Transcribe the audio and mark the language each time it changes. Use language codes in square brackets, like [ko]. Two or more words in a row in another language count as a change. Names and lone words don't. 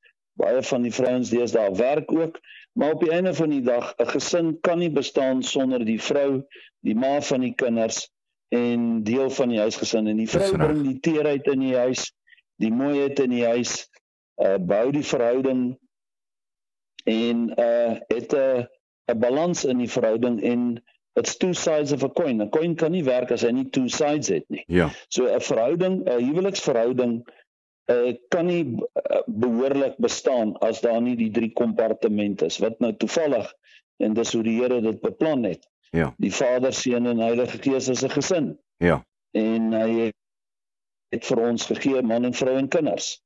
[af] Baie van die vrouens deesdae werk ook, maar op die einde van die dag, 'n gesin kan nie bestaan sonder die vrou, die ma van die kinders en deel van die huisgesin. En die vrou bring die teerheid in die huis, die mooiheid in die huis, bou die verhouding en het 'n balans in die verhouding en [en] it's two sides of a coin. [af] 'n Coin kan nie werk as hy nie [en] two sides [af] het nie. Ja. So 'n verhouding, 'n huweliksverhouding kan nie behoorlik bestaan as daar nie die 3 kompartemente is, wat nou toevallig, en dis hoe die Here dit beplan het. Ja. Die Vader, Seun en Heilige Gees is 'n gesin. Ja. En hy het vir ons gegee man en vrou en kinders.